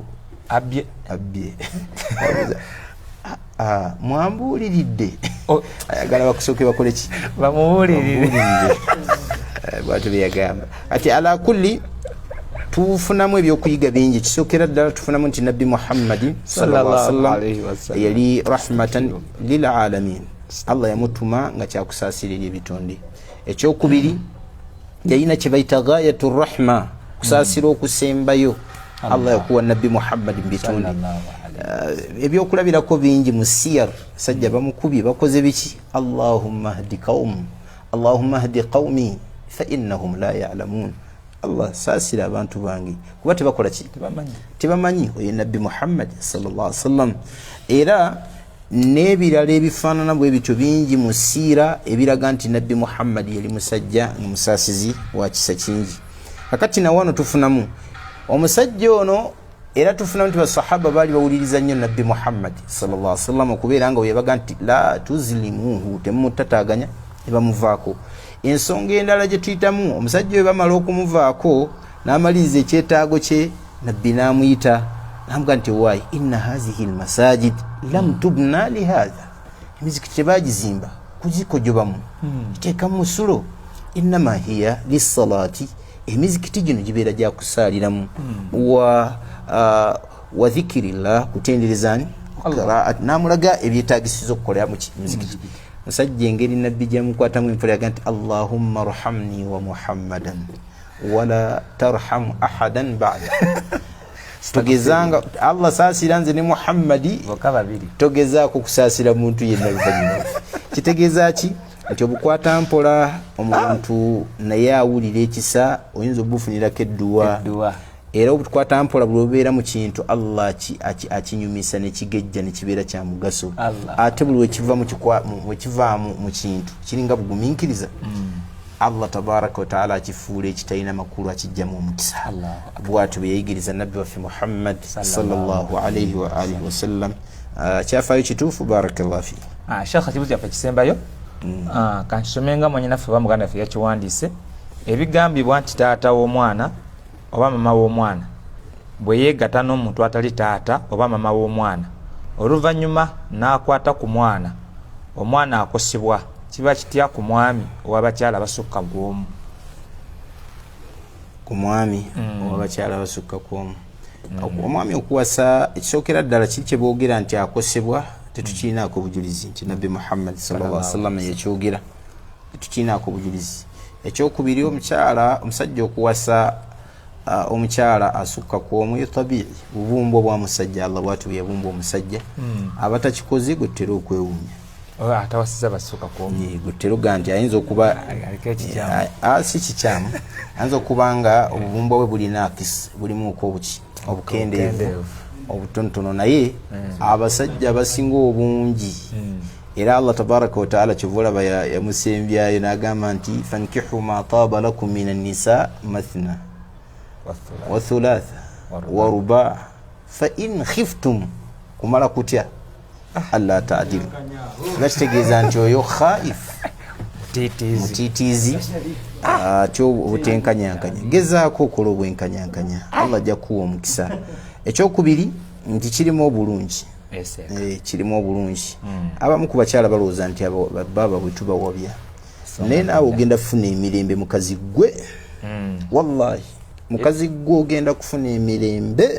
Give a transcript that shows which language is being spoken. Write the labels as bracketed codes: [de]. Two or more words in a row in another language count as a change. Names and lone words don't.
[lg] abbye mwambuuliridde. Ayagala bakusooke bakole ki? Bamubuulirire. Bwatyo byagamba. Ati ala kulli tufunamu ebyokuyiga bingi. Kisookera ddala tufunamu nti Nabbi Muhammad [ar] صلى الله عليه وسلم [lg] yali [ar] رحمة للعالمين. [lg] Allah yamutuma nga kyakusaasirira ebitonde. Ekyokubiri yalina kye bayita [ar] غاية رحمة, [lg] kusaasira okusembayo Allah yakuwa Nabbi Muhammad mu bitonde. Ebyokulabirako bingi mu siyar. Sajja bamukubye bakoze biki? [ar] اللهم اهد قومي فإنهم لا يعلمون. [lg] Allah saasira abantu bange kuba tebakola ki? Tebamanyi. Oyo Nabbi Muhammad [ar] صلى الله عليه وسلم. [lg] Era n'ebirala ebifaanana bwe bityo bingi mu siira ebiraga nti Nabbi Muhammad yali musajja musaasizi wa kisa kingi. Kakati na wano tufunamu omusajja ono, era tufunamu nti basahaba baali bawuliriza nnyo Nabbi Muhammad [ar] صلى الله عليه وسلم [lg] okubeera nga weyabaga nti [ar] لا تزرموه, [lg] temumutataganya ne bamuvaako. ensonga endala gye tuyitamu omusajja we bamala okumuvaako n'amaliriza ekyetaago kye nabbi n'amuyita n'amuga nti waayi [ar] إن هذه المساجد لم تبن لهذا [lg] emizikiti tebagizimba kugikojobamu iteekamu musulo [ar] إنما هي للصلاة [lg] emizikiti gino gibeera gyakusaaliramu [ar] وذكر الله [lg] kutenderezani namulaga ebyetagisiza okukolera mu mizikiti musajja engeri nabbi gyamukwatamu empola yaga nti [ar] اللهم ارحمني ومحمدا ولا ترحم أحدا [lg] ba'da togezanga Allah saasira nze ne Muhammadi togezaako kusaasira muntu yenna luvannyuma kitegeeza ki nti obukwata mpola omuntu naye awulira ekisa oyinza obufunirako edduwa era obukwata mpola bulwobeera mu kintu Allah akinyumisa nekigejja nekibeera kya mugaso ate buli wekivaamu mu kintu kiringa bugumiikiriza Allah [ar] تبارك وتعالى [lg] akifuula ekitalina makulu akijjamu omukisa bwatyo bwe yayigiriza nabbi waffe Muhammad [ar] صلى الله عليه وعلى آله وسلم [lg] kyafaayo kituufu [ar] بارك الله في [lg] Sheikh kibuzi yaffe kisembayo kankisomenga mwanyinaffe oba muganda waffe yakiwandiise ebigambibwa nti taata w'omwana oba mama w'omwana bwe yeegatta n'omuntu atali taata oba mama w'omwana oluvannyuma n'akwata ku mwana omwana akosebwa kiba kitya ku mwami ow'abakyala basukka gw'omu ku mwami ow'abakyala basukka kw'omu omwami okuwasa ekisookera ddala kiri kye boogera nti akosebwa tetukirinaako bujulizi nti nabbi Muhammad [ar] صلى الله عليه وسلم [lg] yekyogera tetukirinaako bujulizi ekyokubiri omusajja okuwasa omukyala asukka kw'omu yetabii bubumbo bwa musajja Allah bwatu yabumba omusajja abatakikoze gutera okwewuunya atawasiza basukka kw'omu gutera ganti ayinza okuba si kikyamu ayinza okuba nga obubumbo bwe bulina akisi bulimuko obukendeevu obutonotono naye abasajja basinga obungi era Allah [ar] تبارك وتعالى [lg] kyovulaba yamusembyayo n'agamba nti [ar] فانكحوا ما طاب لكم من النساء مثنى وثلاث ورباع فإن خفتم [lg] kumala kutya [ar] ألا تعدلوا [lg] nakitegeeza nti oyo khaif mutiitiizi kyo obutenkanyankanya gezaako okola obwenkanyankanya Allah ajja kuwa omukisa ekyokubiri nti kirimu obulungi kirimu obulungi abamu ku bakyala balowooza nti baba bwe tubawabya naye naawe ogenda kufuna emirembe mukazi gwe wallahi mukazi gwe ogenda kufuna emirembe